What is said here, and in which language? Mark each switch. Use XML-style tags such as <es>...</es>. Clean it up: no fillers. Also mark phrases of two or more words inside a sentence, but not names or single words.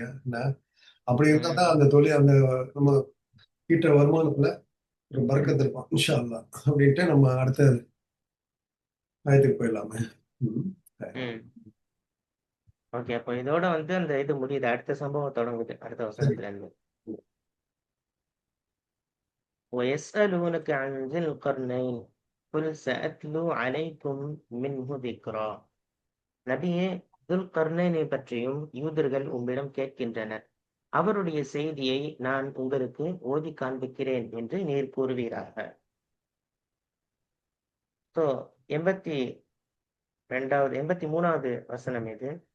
<ta>என்ன அப்படி இருந்தா தான் அந்த தொழில் அந்த நம்ம ஈட்டுற வருமானத்துல ஒரு பறக்கத்து இருக்கும்.</ta> <ar>إن شاء الله.</ar> <ta>அப்படின்ட்டு நம்ம அடுத்த ஆயத்துக்கு போயிடலாமே. ம். ஓகே, அப்போ இதோட வந்து அந்த இது முடியுது. அடுத்த சம்பவம் தொடங்குது அடுத்த வசனத்துல இருந்து.</ta> <ar>وَيَسْأَلُونَكَ عَنْ ذِي الْقَرْنَيْنِ قُلْ سَأَتْلُو عَلَيْكُمْ مِنْهُ ذِكْرًا.</ar> <ta>நபியே, துல்கர்னைனை பற்றியும் யூதர்கள் உம்மிடம் கேட்கின்றனர். அவருடைய செய்தியை நான் உங்களுக்கு ஓதி காண்பிக்கிறேன் என்று நீர் கூறுவீராக. ஸோ 83வது வசனம் இது.</ta>